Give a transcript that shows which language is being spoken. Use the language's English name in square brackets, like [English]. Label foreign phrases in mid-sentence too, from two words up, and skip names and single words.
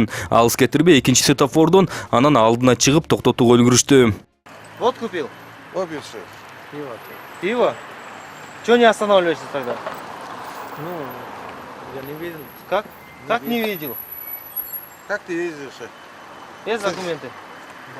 [Kyrgyz] Алыс кетирбей экинчи светофордон анан алдына чыгып токтотууга үлгүрүштү. [Russian] Вот купил. Купил что? Пиво. Пиво? Чего не останавливаешься тогда? Ну, я не видел. Как? Как не видел? Как ты ездишь? Есть документы? Да,